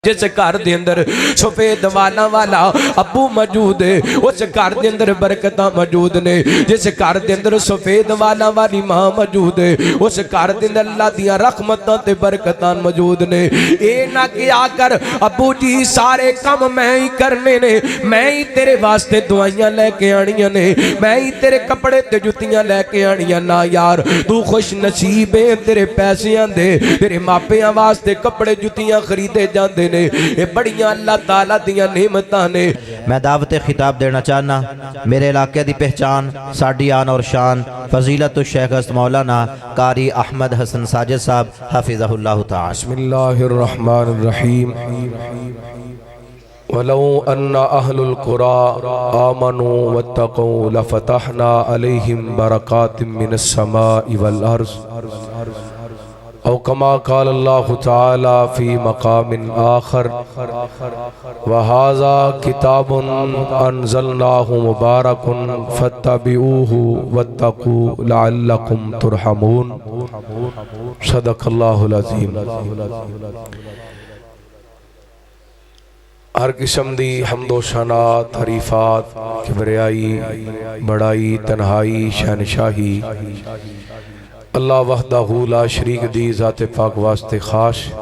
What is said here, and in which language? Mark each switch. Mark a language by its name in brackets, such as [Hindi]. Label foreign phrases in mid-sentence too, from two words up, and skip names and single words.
[Punjabi] جس گھر دے اندر سفید والا والا ابو موجود ہے اس گھر دے اندر برکتاں موجود نے جس گھر دے اندر سفید والا والی ماں موجود ہے اس گھر دے اندر اللہ دیاں رحمتاں تے برکتاں موجود نے اے نہ کہ آ کر ابو جی سارے کم میں ہی کرنے نے میں ہی تیرے واسطے دعائیاں لے کے آنیاں نے میں ہی تیرے کپڑے تے جتیاں لے کے آنیاں نا یار تو خوش نصیب ہے تیرے پیسیاں دے تیرے ماپیاں واسطے کپڑے جتیاں خریدے جاندے نے اے بڑیاں اللہ تعالیٰ دیاں نعمتاں نے میں دعوت خطاب دینا چاہنا میرے علاقے دی پہچان ساڈی آن اور شان فضیلت الشیخ است مولانا قاری احمد حسن ساجد صاحب [Arabic] حافظہ اللہ تعالی بسم اللہ الرحمن الرحیم وَلَوْ أَنَّ أَهْلُ الْقُرَىٰ آمَنُوا وَاتَّقُوا لَفَتَحْنَا عَلَيْهِمْ بَرَكَاتٍ مِّنَ السَّمَاءِ وَالْأَرْضِ أو كما قال الله تعالى في مقام آخر وهذا كتاب أنزلناه مبارك فاتبعوه واتقوا لعلكم ترحمون صدق الله العظيم [Punjabi] ہر قسم دی حمد و ثنا تعریفات کبریائی بڑائی تنہائی شہنشاہی اللہ [Arabic] وحدہ لا شریک [Punjabi] دی ذات پاک واسطے خاص